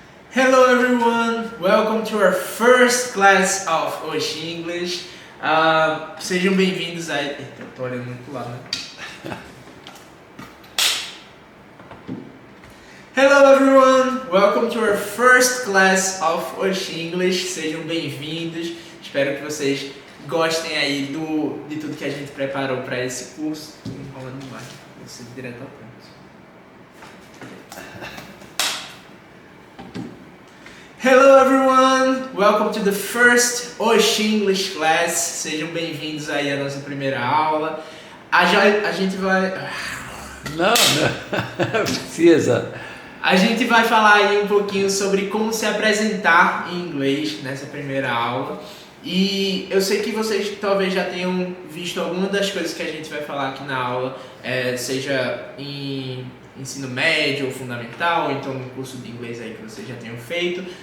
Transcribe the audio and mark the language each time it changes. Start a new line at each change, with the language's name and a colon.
English: Hello everyone, welcome to our first class of Osh English.
Portuguese: Sejam bem-vindos a... Eita, eu tô olhando muito pro lado, né?
English: Hello everyone, welcome to our first class of Osh English.
Portuguese: Sejam bem-vindos. Espero que vocês gostem aí de tudo que a gente preparou para esse curso. Estou enrolando demais, vou ser direto ao ponto.
English: Hello everyone! Welcome to the first Oxi English class.
Portuguese: Sejam bem-vindos aí à nossa primeira aula. A gente vai... Não precisa. A gente vai falar aí um pouquinho sobre como se apresentar em inglês nessa primeira aula. E eu sei que vocês talvez já tenham visto alguma das coisas que a gente vai falar aqui na aula, seja em ensino médio ou fundamental, ou então no curso de inglês aí que vocês já tenham feito.